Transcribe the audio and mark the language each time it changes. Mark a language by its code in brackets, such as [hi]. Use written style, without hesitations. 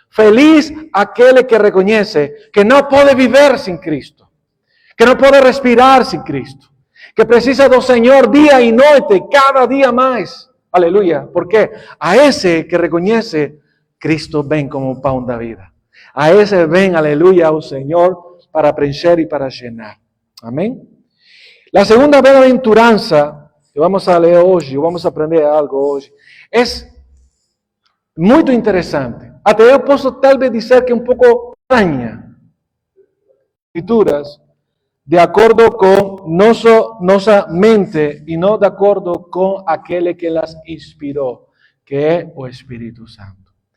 [pt] Feliz aquele que reconhece que não pode viver sem Cristo, que não pode respirar sem Cristo, que precisa do Senhor dia e noite, cada dia mais. Aleluia. Porque a esse que reconhece, Cristo vem como o pão da vida. [es] A ese ven, aleluya, al Señor, para preencher y para llenar. Amén. La segunda [pt] bem-aventurança que vamos a ler hoje, vamos a aprender algo hoje, es muito interessante. Até eu posso talvez dizer que é um pouco estranha. Escrituras, de acordo com nossa mente e não de acordo com aquele que las inspirou, que é o Espírito Santo.